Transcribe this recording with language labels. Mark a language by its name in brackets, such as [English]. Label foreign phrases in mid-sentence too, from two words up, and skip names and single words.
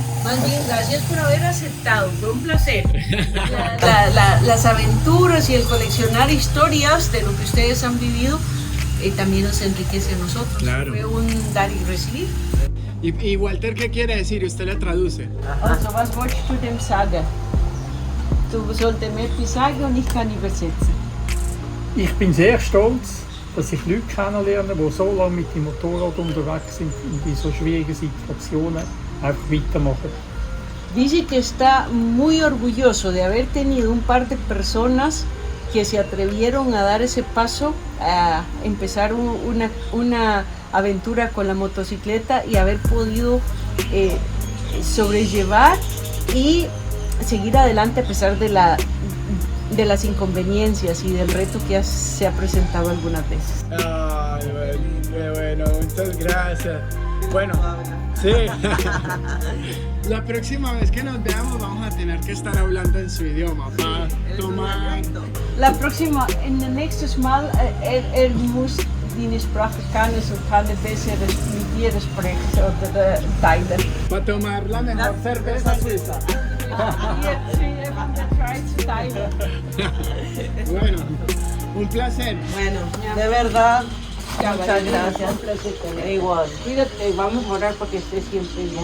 [Spanish] Más bien, gracias por haber aceptado, fue un placer. Las aventuras y el coleccionar historias de lo que ustedes han vivido también nos enriquece a nosotros. Claro. Fue un dar y recibir. ¿Y Walter qué quiere decir? Usted le traduce. [German] Also, was wolltest du dem sagen? Du solltest mir etwas sagen und ich kann übersetzen. Ich bin sehr stolz, dass ich Leute kennenlerne, die so lange mit dem Motorrad unterwegs sind und in so schwierigen Situationen einfach weitermachen. [Spanish] Dice que está muy orgulloso de haber tenido un par de personas que se atrevieron a dar ese paso, a empezar una aventura con la motocicleta y haber podido sobrellevar y seguir adelante a pesar de las inconveniencias y del reto que se ha presentado algunas veces. Ay, qué bueno, muchas gracias. Bueno, sí. La próxima vez que nos veamos vamos a tener que estar hablando en su idioma para tomar. La próxima, en el [German] nächstes Mal, muss die Sprache kennen und kann besser mit dir sprechen oder teilen. [Spanish] Para tomar la mejor cerveza suiza. Bueno, un placer. Bueno, de verdad, muchas Caballero, gracias. un placer tener. Igual. Cuídate, vamos a orar porque estés siempre bien.